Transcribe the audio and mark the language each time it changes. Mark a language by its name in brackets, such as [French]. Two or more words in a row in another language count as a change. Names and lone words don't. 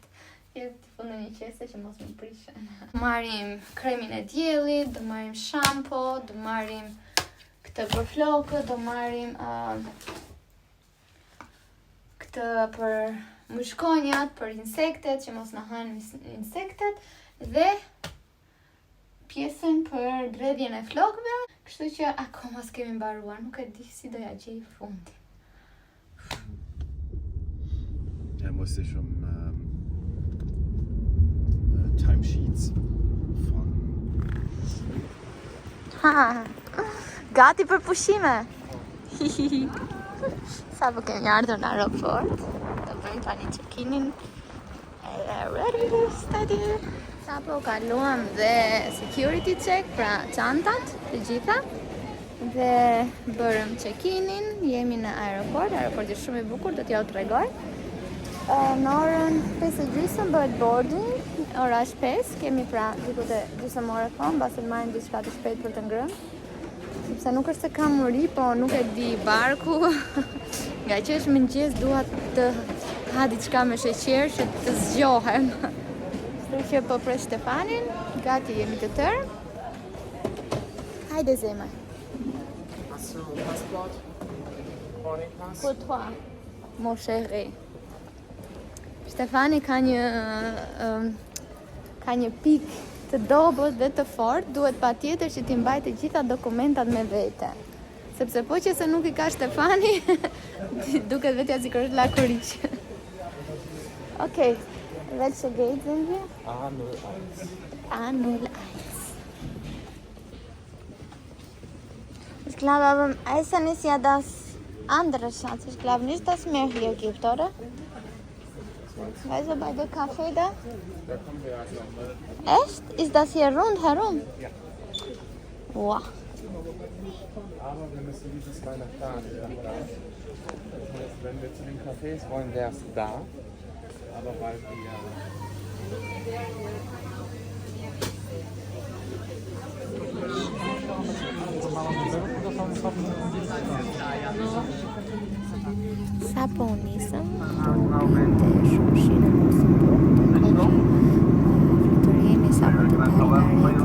[Albanian] Jetë t'i fundë një qese që mos më prishën. Marrim kremin e diellit, do marrim shampo, do marrim këtë për flokët, do marrim këtë për mushkonjat, për insektet, që mos na hanë insektet, dhe pjesën për dredhjen e flokëve, kështu që akoma s'kemi mbaruar, nuk e di si do ja gjej fundin. [German] Er musste schon timesheets von... [Albanian] Gati për pushime! Sa po kemi ardhur në aeroport, do bëjmë tani check-in-in, [English] ready to study. [Albanian] Sa po kaluam dhe [English] security check, [Albanian] pra çantat, të gjitha, dhe bërëm check-in-in, jemi në aeroport, aeroporti është shumë i bukur, do t'ja u tregoj. Në orën 5:30 bëhet boarding, ora është 5, kemi pra diku të gjysmë ore kohë, mbasi të marrim diçka të shpejt për të ngrënë. Sepse nuk është se kam uri, po nuk e di barku. Nga që është mëngjes, dua të ha diçka me sheqer që të zgjohem. Kështu që po pres Stefanin, gati jemi të tërë. Hajde zemër. [German] Hast du Passport? [English] Boarding pass? [French] Pour toi, mon chéri. [Albanian] Stefani ka një pikë të dobët dhe të fort, duhet patjetër që t'i mbaj të gjitha dokumentat me vete. Sepse po që se nuk i ka Stefani, duket vetja si kërët lakuriq. [German] Okej, welche Gate sind wir? A01. A01. Ich glaube aber Essen ist ja das andere, Schatz. Ich glaube nicht, dass es mehr hier gibt, oder? Also bei der Kaffee da? Da kommen wir ja gleich. Echt? Ist das hier rundherum? Ja. Wow. Aber wir müssen dieses Mal nach da. Das heißt, wenn wir zu den Cafés wollen, wäre es da. Aber weil wir... [Albanian] Sa po nisëm, të shumshinë në Luxemburg, fluturimi sa po të dalë